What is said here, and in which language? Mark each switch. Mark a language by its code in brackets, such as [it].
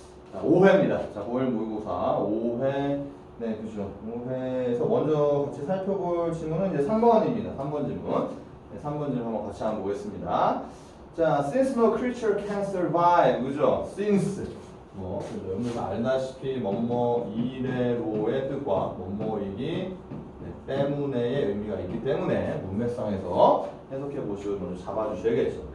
[ko] 자, 5회입니다. 자, 5일 모의고사 5회. 네, 그죠. 5회에서 먼저 같이 살펴볼 질문은 이제 3번입니다. 3번 질문. 네, 3번 질문 한번 같이 한번 보겠습니다. [en] 자, since no creature can survive. [ko] 그죠? since. 그죠. 여러분들 알다시피 뭐뭐 이래로의 뜻과 뭐뭐이기 때문에의 의미가 있기 때문에 문맥상에서 해석해 보시고 먼저 잡아주셔야겠죠.